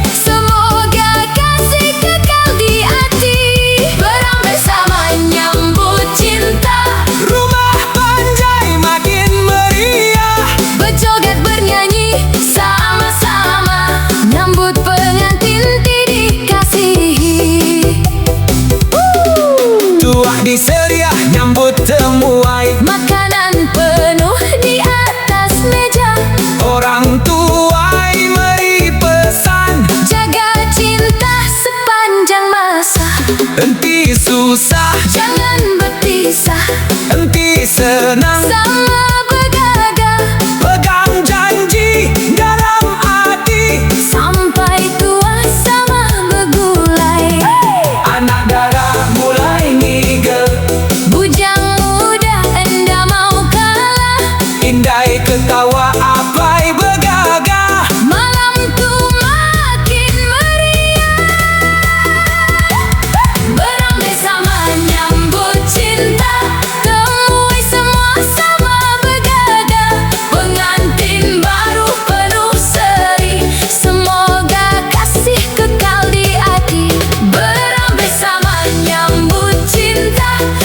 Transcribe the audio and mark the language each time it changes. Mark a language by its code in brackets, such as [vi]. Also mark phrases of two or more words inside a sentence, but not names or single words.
[ms] Semoga kasih kekal di hati. [iba] Berambe sama nyambut cinta. Rumah panjai makin meriah. [ms] Berjoget bernyanyi sama-sama. [iba] Nyambut pengantin dikasihi. Tuak disedia nyambut temuai. [ms] Makanan penuh di atas meja. [iba] Orang tuai meri pesan, [ms] Jaga cinta sepanjang masa. [iba] enti susah, [ms] Jangan berpisah. [iba] enti senang. [ms] Sama bergagah Pegang janji dalam hati. [iba] sampai tua sama bergulai. Anak darah mulai ngigel. Bujang muda enda mau kalah. Indai ketawa apai bergagah. [ms] Malam tu makin meriah. [iba] Berambe sama nyambut cinta. Temui semua sama bergagah. [ms] Pengantin baru penuh seri. Semoga kasih kekal di hati. [iba] Berambe sama nyambut cinta.